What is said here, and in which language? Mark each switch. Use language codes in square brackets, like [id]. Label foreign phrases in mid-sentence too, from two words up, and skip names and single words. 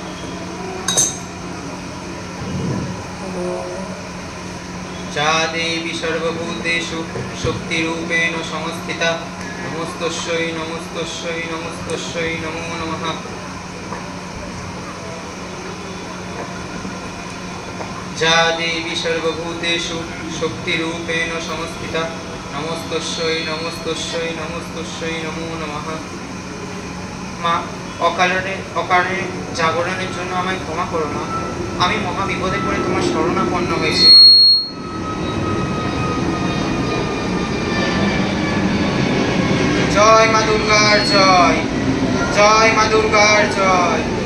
[sa] যা দেবী সর্বভূতেষু শক্তিরূপেণ সংস্থিতা নমস্তস্যৈ নমস্তস্যৈ নমস্তস্যৈ নমো নমঃ। যা দেবী সর্বভূতেষু শক্তিরূপেণ সংস্থিতা নমস্তস্যৈ নমস্তস্যৈ নমস্তস্যৈ নমো নমঃ। [bn] মা, অকারণে জাগরণের জন্য আমায় ক্ষমা করো না। আমি মহা বিপদে পড়ে তোমার শরণাপন্ন হয়েছি। জয় মা দুর্গার জয়, জয় মা দুর্গার জয়।